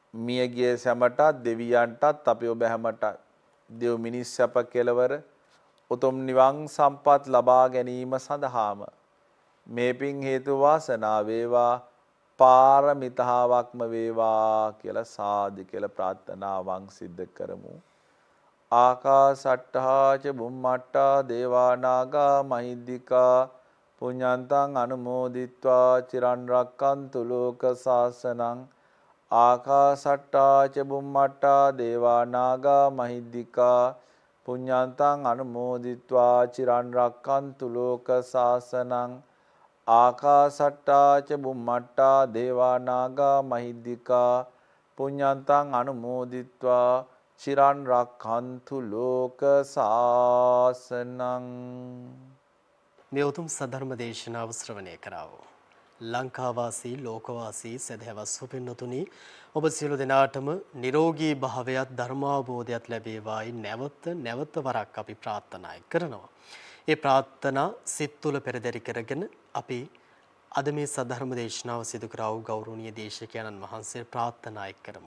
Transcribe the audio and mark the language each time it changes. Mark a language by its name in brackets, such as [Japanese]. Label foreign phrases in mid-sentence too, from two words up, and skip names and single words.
[Sinhala] මියගිය සැමටත් දෙවියන්ටත් අපි ඔබ හැමට දෙව් මිනිස් සැප කෙලවර උතුම් නිවන් සම්පත් ලබා ගැනීම සඳහාම මේ පින් හේතු වාසනා වේවා පාරමිතාවක්ම වේවා කියලා සාදු කියලා ප්‍රාර්ථනාවන් සිද්ධ කරමු. [Pali] ආකාසට්ටා ච බුම්මට්ටා දේවා නාග මහිද්దికා පුඤ්ඤන්තං අනුමෝදිත්වා චිරන් රැක්කන්තු ලෝක සාසනං. ආකාසට්ටා ච බුම්මට්ටා දේවා නාග මහිද්దికා පුඤ්ඤන්තං අනුමෝදිත්වා චිරන් රැක්කන්තු ලෝක සාසනං. ආකාසට්ටා ච බුම්මට්ටා දේවා නාග මහිද්దికා පුඤ්ඤන්තං අනුමෝදිත්වා චිරන් රක්ඛන්තු ලෝක සාසනං. [Sinhala] මේ උතුම් සද්ධර්ම දේශනාව ශ්‍රවණය කරාවෝ ලංකාවාසී ලෝකවාසී සදහැවත් සුපින්නතුනි ඔබ සියලු දෙනාටම නිරෝගී භාවයත් ධර්මාවබෝධයත් ලැබේවායි නැවත වරක් අපි ප්‍රාර්ථනා කරනවා. ඒ ප්‍රාර්ථනා සිත් තුළ පෙරදරි කරගෙන අපි අද මේ සද්ධර්ම දේශනාව සිදු කරා වූ ගෞරවනීය දේශකයන්න් වහන්සේ ප්‍රාර්ථනා කරමු.